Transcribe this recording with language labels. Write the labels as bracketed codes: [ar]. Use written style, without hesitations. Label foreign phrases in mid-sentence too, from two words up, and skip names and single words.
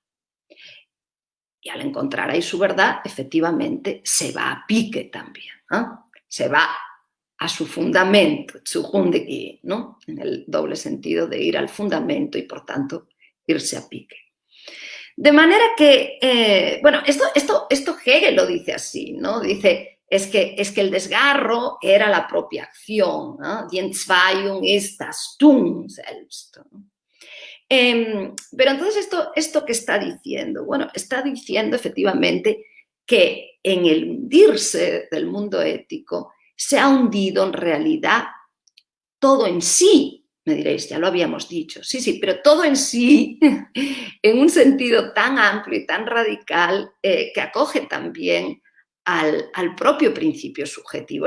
[es] Y al encontrar ahí su verdad, efectivamente, se va a pique también, se va a su fundamento, Zugrunde, ¿no? En el doble sentido de ir al fundamento y, por tanto, irse a pique. De manera que, bueno, esto Hegel lo dice así, ¿no? Dice, es que el desgarro era la propia acción, ¿no? [de] Die Entzweiung ist das Tun selbst, [es] ¿no? Pero entonces, ¿esto qué está diciendo? Bueno, está diciendo efectivamente que en el hundirse del mundo ético se ha hundido en realidad todo en sí. Me diréis, ya lo habíamos dicho. Sí, pero todo en sí en un sentido tan amplio y tan radical que acoge también al propio principio subjetivo.